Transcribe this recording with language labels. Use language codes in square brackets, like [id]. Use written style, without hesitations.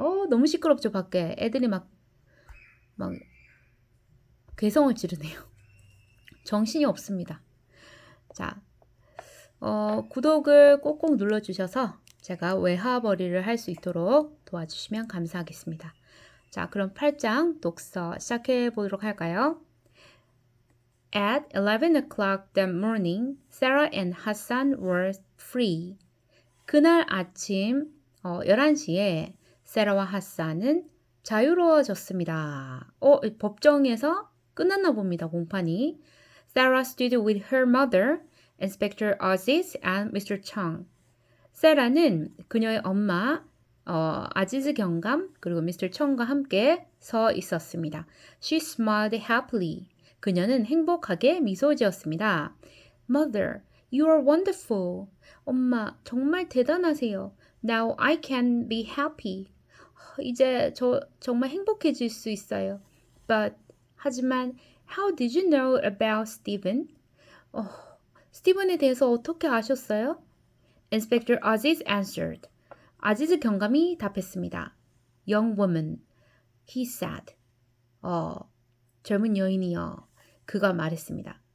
[ko] 너무 시끄럽죠, 밖에. 애들이 막 괴성을 지르네요. 정신이 없습니다. 자, 구독을 꼭꼭 눌러주셔서 제가 외화벌이를 할 수 있도록 도와주시면 감사하겠습니다. 자, 그럼 8장 독서 시작해 보도록 할까요? [en] At 11 o'clock that morning, Sarah and Hassan were free. [ko] 그날 아침 11시에 세라와 하산은 자유로워졌습니다. 법정에서 끝났나 봅니다, 공판이. [en] Sarah stood with her mother, Inspector Aziz and Mr. Chung. [ko] 세라는 그녀의 엄마, 아지즈 경감, 그리고 미스터 청과 함께 서 있었습니다. [en] She smiled happily. [ko] 그녀는 행복하게 미소 지었습니다. [en] Mother, you are wonderful. [ko] 엄마, 정말 대단하세요. [en] Now I can be happy. [ko] 이제 저 정말 행복해질 수 있어요. [en] But, 하지만, how did you know about Stephen? [ko] 스티븐에 대해서 어떻게 아셨어요? [en] Inspector Aziz answered. [ko] 아지즈 경감이 답했습니다. [en] Young woman, he said. [ko] 젊은 여인이여, 그가 말했습니다.